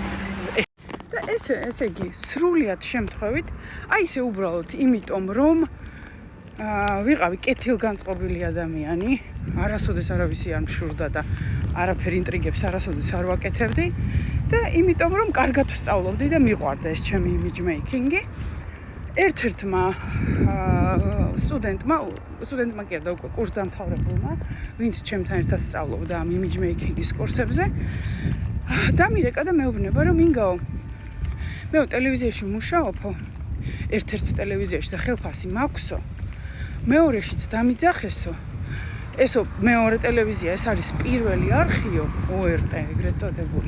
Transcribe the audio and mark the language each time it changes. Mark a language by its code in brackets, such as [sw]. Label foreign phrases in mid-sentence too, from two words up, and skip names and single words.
[ka] და ესე იგი სრულიად შემთხვევით, აი ესე უბრალოდ იმიტომ რომ ვიყავი კეთილგანწყობილი ადამიანი, არასოდეს არავისი არ მშურდა და არაფერ ინტრიგებს არასოდეს არ ვაკეთებდი და იმიტომ რომ კარგად ვსწავლობდი და მიყვარდა ეს ჩემი [en] image making- [ka] ი. ერთ-ერთმა სტუდენტმა კი არა უკვე კურსდამთავრებულმა, ვინც ჩემთან ერთად სწავლობდა ამ [en] image making- [ka] ის კურსებზე, დამირეკა და მეუბნება რომ ინგაო, მე ტელევიზიაში მუშაობო, ერთ-ერთ ტელევიზიაში და ხელფასი მაქვსო, მეორეშიც დამიძახესო. ესო მეორე ტელევიზია, ეს არის პირველი არხიო, ORT ეგრეთ წოდებული.